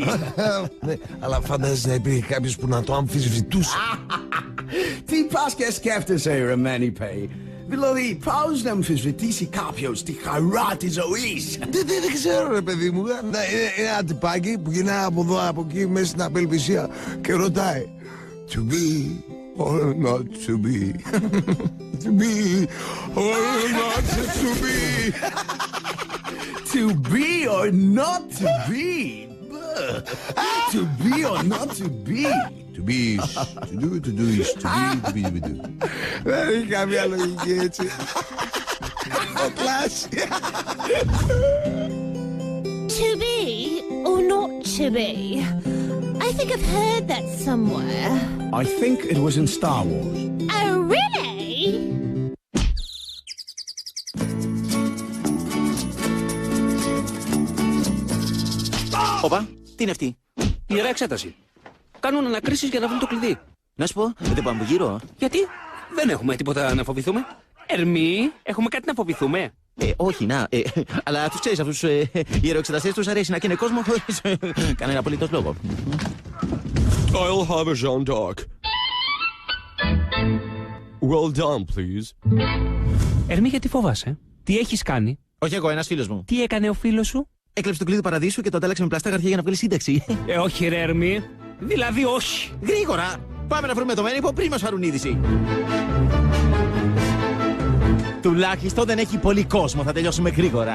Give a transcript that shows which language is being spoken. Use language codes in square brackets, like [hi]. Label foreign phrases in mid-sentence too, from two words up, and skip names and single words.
[el] Αλλά φαντάζεσαι να υπήρχε κάποιος που να το αμφισβητούσε. Τι πας και σκέφτεσαι, ρε Μάνιπε? Δηλαδή, πώς να αμφισβητήσει κάποιος τη χαρά της ζωής? Δεν ξέρω, ρε παιδί μου. Είναι ένα τυπάκι που γυρνάει από εδώ, από εκεί, μέσα στην απελπισία και ρωτάει [en] To be or not to be. To be or not to be. To be or not to be? To be or not to be? To be is to do is to be, to be, to do. [el] Δεν έχει καμία λογική έτσι. Ο κλάσι. [en] To be or not to be? I think I've heard that somewhere. I think it was in Star Wars. Oh, really? [el] Όπα, τι είναι αυτή? Ιερά εξέταση. Κάνουν ανακρίσεις για να βρουν το κλειδί. Να σου πω, δεν πάμε γύρω. Γιατί? Δεν έχουμε τίποτα να φοβηθούμε. Ερμή, έχουμε κάτι να φοβηθούμε. Όχι, αλλά τους ξέρεις αυτούς οι ιεροεξεταστές τους αρέσει να καίνε κόσμο χωρίς κανένα απολύτως λόγο. [en] I'll have a Jeanne d'Arc. Well done, please. [el] Ερμή, γιατί φοβάσαι? Τι έχεις κάνει? Όχι εγώ, ένας φίλος μου. Τι έκανε ο φίλος σου? Έκλεψε το κλειδί του παραδείσου και το αντάλλαξε με πλαστά χαρτιά για να βγάλει σύνταξη. Όχι, ρε Ερμή. Δηλαδή, όχι. Γρήγορα! Πάμε να βρούμε το Μένιπο πριν μας φάρουν είδηση. Τουλάχιστον δεν έχει πολύ κόσμο, θα τελειώσουμε γρήγορα.